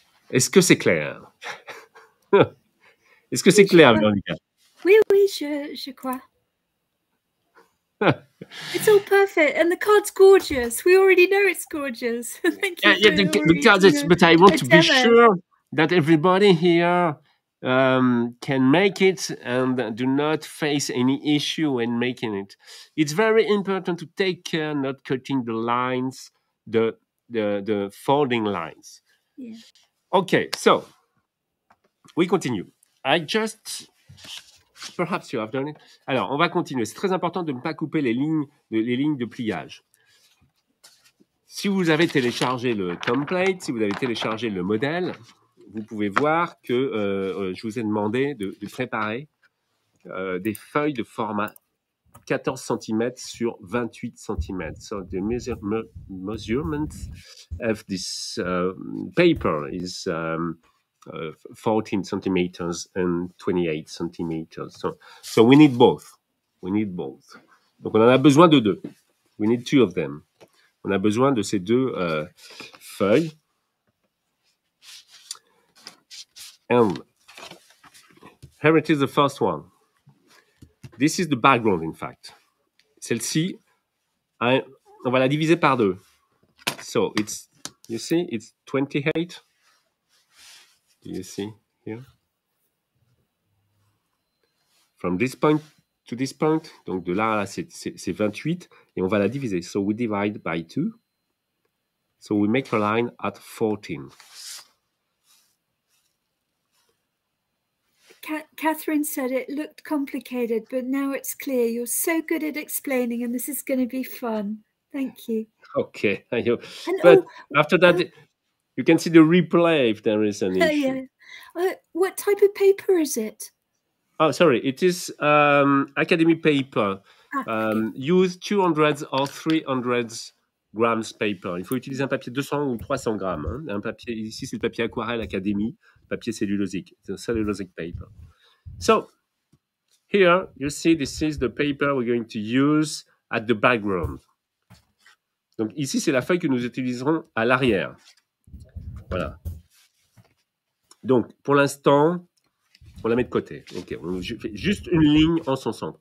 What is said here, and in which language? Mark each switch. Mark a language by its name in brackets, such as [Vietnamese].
[French] Est-ce que c'est clair? Est-ce que c'est clair, Veronica? Oui, je crois. [English] It's all perfect, and the card's gorgeous. We already know it's gorgeous. Thank you. Yeah, the card is, but I want to be sure that everybody here can make it and do not face any issue when making it. It's very important to take care not cutting the lines, the folding lines. Yeah. Okay, so we continue. Perhaps you have done it. [French] Alors, on va continuer. C'est très important de ne pas couper les lignes de pliage. Si vous avez téléchargé le template, si vous avez téléchargé le modèle, vous pouvez voir que je vous ai demandé de préparer des feuilles de format 14 cm sur 28 cm. [English] So the measurement of this paper is 14 centimeters and 28 centimeters. So we need both. We need both. [French] Donc on en a besoin de deux. [English] We need two of them. [French] On a besoin de ces deux feuilles. [English] And here it is, the first one. This is the background, in fact. [French] Celle-ci, on va la diviser par deux. [English] So it's, you see, it's 28. Do you see here? From this point to this point. [French] Donc de là à là, c'est 28. Et on va la diviser. [English] So we divide by 2. So we make a line at 14. Catherine said it looked complicated, but now it's clear. You're so good at explaining, and this is going to be fun. Thank you. Okay. But after that, you can see the replay if there is an issue. Yeah. What type of paper is it? Oh, sorry. It is academy paper. Okay. Use 200 or 300 grams paper. [French] Il faut utiliser un papier 200 ou 300 grammes. Hein. Un papier, ici, c'est le papier aquarelle académie, papier cellulosique. [English] It's a cellulosic paper. So, here, you see, this is the paper we're going to use at the background. [French] Donc, ici, c'est la feuille que nous utiliserons à l'arrière. Voilà. Donc, pour l'instant, on la met de côté. OK. On fait juste une ligne en son centre.